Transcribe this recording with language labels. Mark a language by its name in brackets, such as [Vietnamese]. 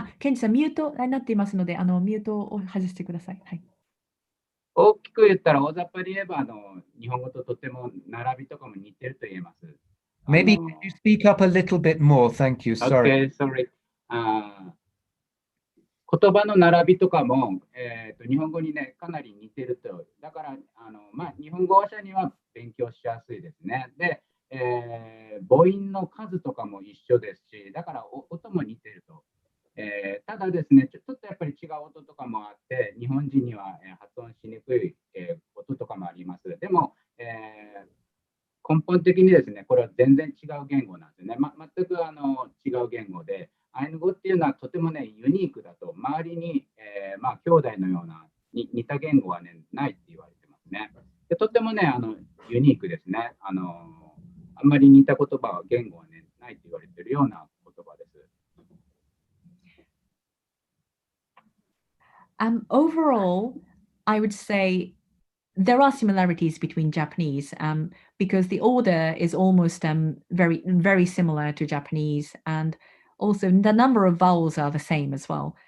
[Japanese] ケンジさん、ミュートになっていますので、ミュートを外してください。はい。大きく言ったら大雑把に言えば日本語ととても並びとかも似てると言えます。 [English] Maybe can you speak up a little bit more? Thank you. Sorry. Okay, sorry. [Japanese] 言葉の並びとかも、日本語にね、かなり似てると。だから、日本語話者には勉強しやすいですね。で、母音の数とかも一緒ですし、だから音も似てると。ただですね、ちょっとやっぱり違う音とかもあって、日本人には発音しにくい音とかもあります。でも、根本的にですね、これは全然違う言語なんですね。全く違う言語で、アイヌ語っていうのはとてもね、ユニークだと、周りに、兄弟のような似た言語はね、ないって言われてますね。でとてもね、ユニークですね。あんまり似た言葉は言語はね、ないって言われてるような言葉です。 [English] Overall, I would say there are similarities between Japanese because the order is almost very, very similar to Japanese, and also the number of vowels are the same as well.